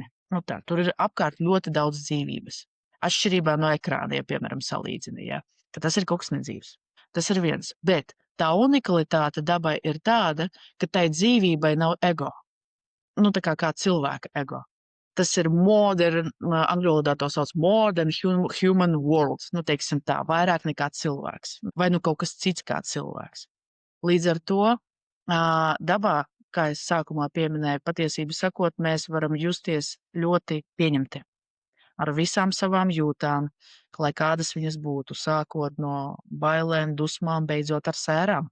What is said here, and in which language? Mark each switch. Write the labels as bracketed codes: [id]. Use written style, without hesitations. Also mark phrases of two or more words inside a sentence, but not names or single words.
[lv] Nu tā, tur ir apkārt ļoti daudz dzīvības. Atšķirībā no ekrāna, ja, piemēram, salīdzina, ja, ka tas ir kaut kas nedzīvs. Tas ir viens. Bet tā unikalitāte dabai ir tāda, ka tai dzīvībai nav ego. Nu, tā kā cilvēka ego. Tas ir modern, angļu valodā to sauc [en] modern human world, [lv] nu, teiksim tā, vairāk nekā cilvēks. Vai nu kaut kas cits kā cilvēks. Līdz ar to dabā, kā es sākumā pieminēju, patiesību sakot, mēs varam justies ļoti pieņemti ar visām savām jūtām, lai kādas viņas būtu, sākot no bailēm, dusmām, beidzot ar sērām.